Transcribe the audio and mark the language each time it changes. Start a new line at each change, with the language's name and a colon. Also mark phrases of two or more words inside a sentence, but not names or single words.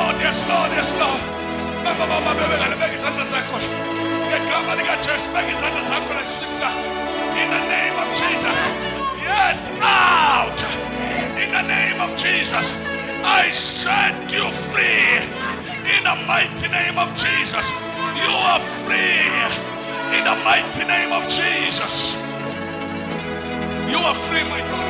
English: Yes, Lord. Yes, Lord. Mama,
Zulu: beka isandla sakho. Ngegama lika Jesu, beka isandla sakho lesisa.
English: In the name of Jesus. Yes, out. In the name of Jesus. I set you free. In the mighty name of Jesus. You are free. In the mighty name of Jesus. You are free, my daughter.